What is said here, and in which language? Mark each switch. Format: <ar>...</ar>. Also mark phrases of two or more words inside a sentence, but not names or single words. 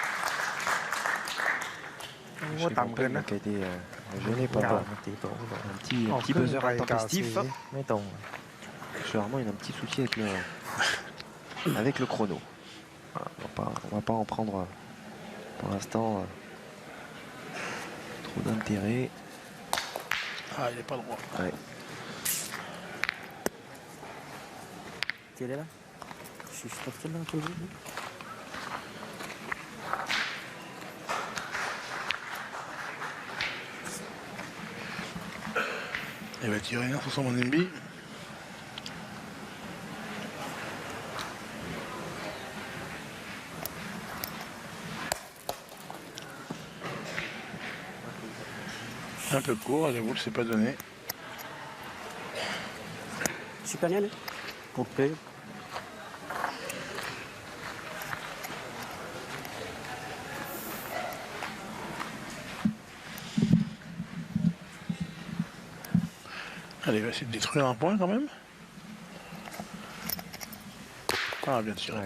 <th>โอ้ต่ำเกินนะ</th> <fr>Qui a été gêné par</fr> <th>ตีตรง</th> <fr>un petit buzzer intempestif.</fr> <th>ไม่ตรง</th> <fr>Généralement, il a un petit souci avec le chrono. Voilà, on va pas en prendre pour l'instant trop d'intérêt. Ah, il n'est pas droit. Ouais.</fr> <th>ตีได้แล้วชิสต์แล้วตัวนี้</th> <fr>Il va tirer un sur son NB. Un peu court, la boule s'est pas donnée.</fr> <th>ชิคาเน่เลยโอเค</th> <fr>Allez, il va essayer de détruire un point quand même. Ah, bien tiré.</fr>